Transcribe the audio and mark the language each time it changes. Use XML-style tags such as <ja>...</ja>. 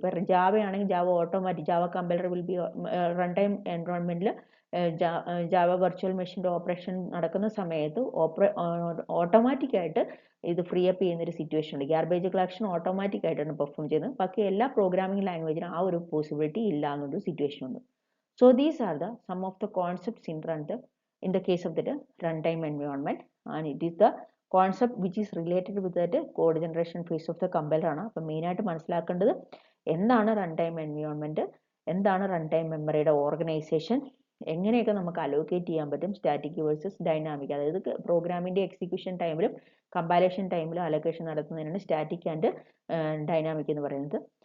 <ml>ഇപ്പം ജാവ ആണെങ്കിൽ Java compiler will be run time എൻവയോൺമെന്റിൽ Java virtual മെഷീൻ്റെ ഓപ്പറേഷൻ നടക്കുന്ന സമയത്ത് ഓട്ടോമാറ്റിക് ആയിട്ട് ഇത് ഫ്രീ അപ്പ് ചെയ്യുന്ന ഒരു സിറ്റുവേഷൻ ഉണ്ട്. ഗാർബേജ് കളക്ഷൻ ഓട്ടോമാറ്റിക് ആയിട്ടാണ് പെർഫോം ചെയ്യുന്നത്. ബാക്കി എല്ലാ പ്രോഗ്രാമിംഗ് ലാംഗ്വേജിനും ആ ഒരു പോസിബിലിറ്റി ഇല്ല എന്നൊരു സിറ്റുവേഷൻ ഉണ്ട്.</ml> <en>So these are the some of the concepts in the case of the runtime environment, and it is the concept which is related with that code generation phase of the compiler ആണ്.</en> <ml>അപ്പോൾ main ആയിട്ട് മനസ്സിലാക്കേണ്ടത് എന്താണ് run time environment, എന്താണ് run time മെമ്മറിയുടെ organisation, എങ്ങനെയൊക്കെ നമുക്ക് allocate ചെയ്യാൻ പറ്റും സ്റ്റാറ്റിക് വേഴ്സസ് ഡൈനാമിക്. അതായത് പ്രോഗ്രാമിന്റെ എക്സിക്യൂഷൻ ടൈമിലും കമ്പാലേഷൻ ടൈമിലും അലോക്കേഷൻ നടത്തുന്നതിനാണ് സ്റ്റാറ്റിക് ആൻഡ് ഡൈനാമിക് എന്ന് പറയുന്നത്.</ml>